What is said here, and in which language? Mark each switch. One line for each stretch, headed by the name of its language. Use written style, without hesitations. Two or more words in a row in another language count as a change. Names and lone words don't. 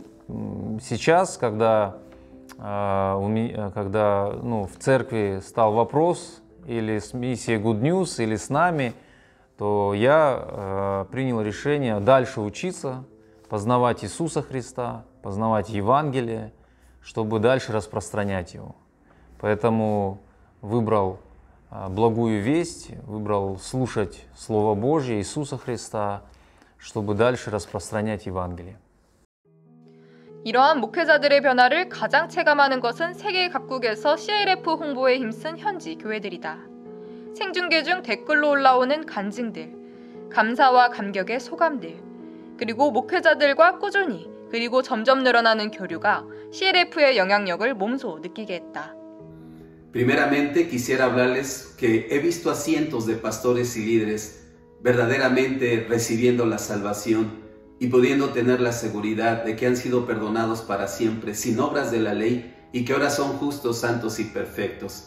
Russian: Сейчас, когда в церкви стал вопрос или с миссией Good News, или с нами, то я принял решение дальше учиться, познавать Иисуса Христа, познавать Евангелие, чтобы дальше распространять его. Поэтому выбрал благую весть, выбрал слушать Слово Божье, Иисуса Христа, чтобы дальше распространять Евангелие.
Korean: 이러한 목회자들의 변화를 가장 체감하는 것은 세계 각국에서 CLF 홍보에 힘쓴 현지 교회들이다. 생중계 중 댓글로 올라오는 간증들, 감사와 감격의 소감들, 그리고 목회자들과 꾸준히 그리고 점점 늘어나는 교류가 CLF의 영향력을 몸소 느끼게 했다.
Spanish: Primeramente quisiera hablarles que he visto a cientos de pastores y líderes verdaderamente recibiendo la salvación y pudiendo tener la seguridad de que han sido perdonados para siempre sin obras de la ley y que ahora son justos, santos y perfectos.